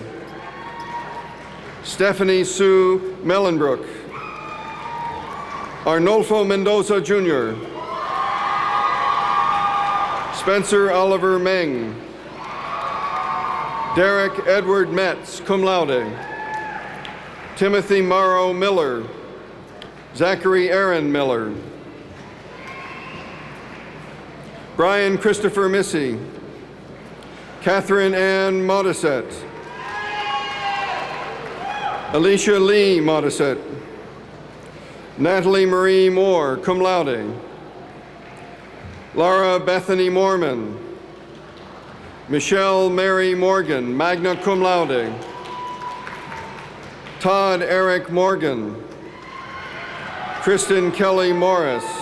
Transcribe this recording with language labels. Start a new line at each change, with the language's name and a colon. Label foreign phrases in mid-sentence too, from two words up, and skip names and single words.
English: Stephanie Sue Mellenbrook. Arnolfo Mendoza Jr. Spencer Oliver Meng. Derek Edward Metz,
Latin: cum laude.
English: Timothy Morrow Miller. Zachary Aaron Miller. Brian Christopher Missy. Catherine Ann Modisette. Alicia Lee Modisette. Natalie Marie Moore,
Latin: cum laude.
English: Laura Bethany Mormon. Michelle Mary Morgan,
Latin: magna cum laude.
English: Todd Eric Morgan. Kristen Kelly Morris.